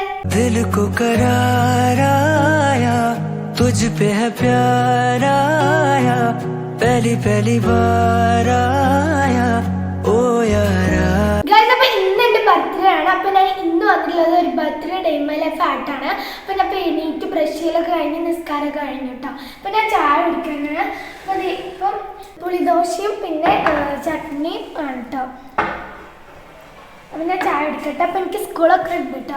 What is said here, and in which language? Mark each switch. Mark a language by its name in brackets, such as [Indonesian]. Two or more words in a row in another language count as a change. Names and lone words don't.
[Hindi] दिल को करार आया, तुझ पे है प्यार आया, पहली पहली बार आया ओ यारा. [Malayalam] ഇന്ന് എൻ്റെ ബർത്ത്ഡേ ആണ്. അപ്പം ഞാൻ ഇന്ന് വന്നിട്ടുള്ളത് ഒരു ബർത്ത്ഡേ ഡേമയിലെ ഫാട്ടാണ്. അപ്പം ഞാൻ എണീറ്റ് ബ്രഷ് ചെയ്യലൊക്കെ കഴിഞ്ഞ് നിസ്കാരമൊക്കെ കഴിഞ്ഞു കേട്ടോ. അപ്പം ഞാൻ ചായ കുടിക്കുന്നത് അപ്പം ഇപ്പം പുളിദോശയും പിന്നെ ചട്നിയും ആണ് കേട്ടോ. അപ്പം ഞാൻ ചായ കുടിക്കട്ടെ. അപ്പം എനിക്ക് സ്കൂളൊക്കെ ഉണ്ട് കേട്ടോ.